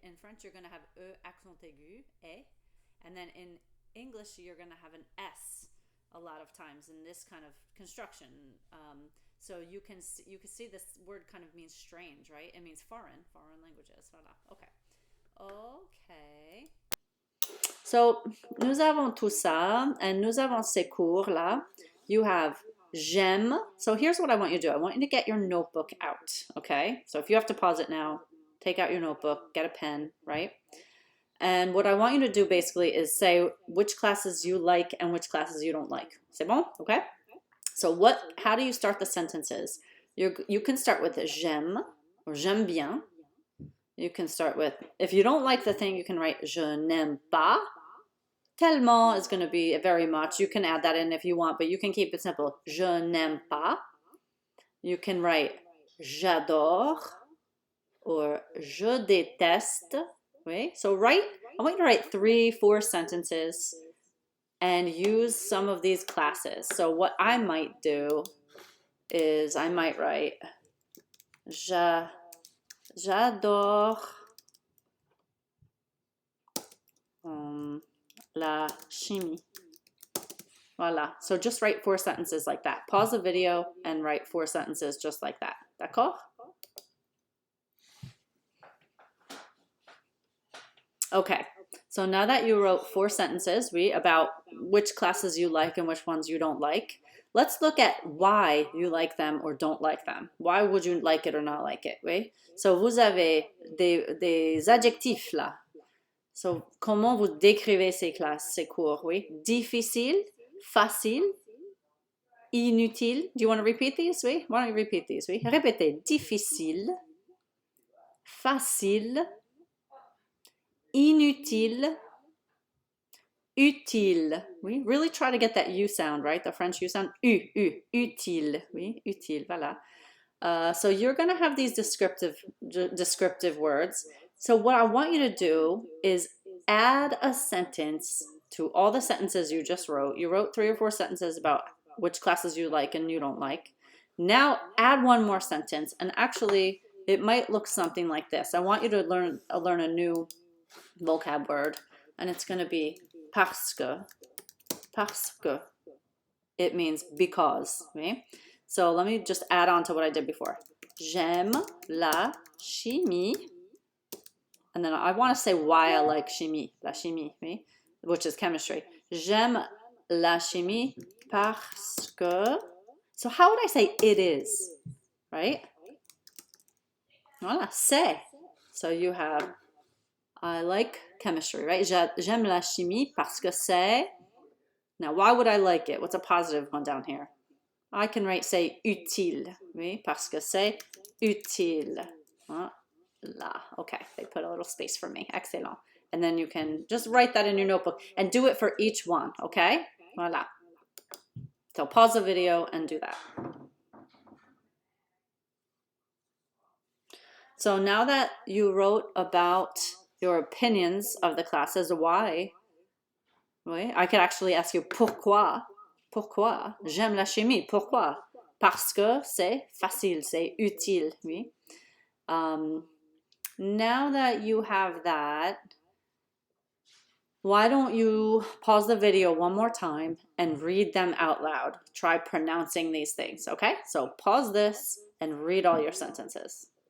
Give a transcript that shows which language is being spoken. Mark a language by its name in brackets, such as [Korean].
[English] In French you're gonna have E accent aigu, E, and then in English you're gonna have an S a lot of times in this kind of construction. So you can see this word kind of means strange, right? It means foreign languages. Voilà. Okay. Okay. [French] So, nous avons tout ça, and nous avons ces cours là. [English] You have j'aime. So here's what I want you to do. I want you to get your notebook out, okay? So if you have to pause it now, take out your notebook, get a pen, right? And what I want you to do basically is say which classes you like and which classes you don't like. [French] C'est bon? [English] Okay? So how do you start the sentences? You can start with j'aime or [French] j'aime bien. [English] You can start with, if you don't like the thing, you can write [French] je n'aime pas. [English] Tellement is going to be very much. You can add that in if you want, but you can keep it simple. [French] Je n'aime pas. [English] You can write [French] j'adore [English] or [French] je déteste. [English] Right? So I want you to write 3-4 sentences and use some of these classes. So what I might do is I might write [French] j'adore la chimie. [English] Voila. So just write 4 sentences like that. Pause the video and write 4 sentences just like that. [French] D'accord? [English] Okay. So now that you wrote 4 sentences about which classes you like and which ones you don't like, let's look at why you like them or don't like them. Why would you like it or not like it? [French] Oui? So vous avez des adjectifs là. So, comment vous décrivez ces classes, ces cours, oui? Difficile, facile, inutile. [English] Do you want to repeat these, oui? Why don't you repeat these, oui? [French] Répétez. Difficile, facile, inutile, utile. Oui? [English] Really try to get that U sound, right? The French U sound. [French] Utile. Oui? Utile, voilà. [English] So you're going to have these descriptive words. So what I want you to do is add a sentence to all the sentences you just wrote. You wrote 3 or 4 sentences about which classes you like and you don't like. Now add one more sentence, and actually it might look something like this. I want you to learn a new vocab word, and it's going to be [French] parce que. Parce que. [English] It means because. Okay? So let me just add on to what I did before. [French] J'aime la chimie. [English] And then I want to say why I like [French] chimie, la chimie, oui? [English] Which is chemistry. [French] J'aime la chimie parce que. [English] So how would I say it is, right? [French] Voilà, c'est. [English] So you have, I like chemistry, right? [French] J'aime la chimie parce que c'est. [English] Now, why would I like it? What's a positive one down here? I can write, say, [French] utile, oui? Parce que c'est utile. Là. [English] Okay, they put a little space for me. Excellent. And then you can just write that in your notebook and do it for each one, okay? Voila. So pause the video and do that. So now that you wrote about your opinions of the classes, why? Oui, I could actually ask you pourquoi. [French] Pourquoi? J'aime la chimie. Pourquoi? Parce que c'est facile, c'est utile. Oui. [English] Now that you have that, why don't you pause the video one more time and read them out loud? Try pronouncing these things, okay? So pause this and read all your sentences.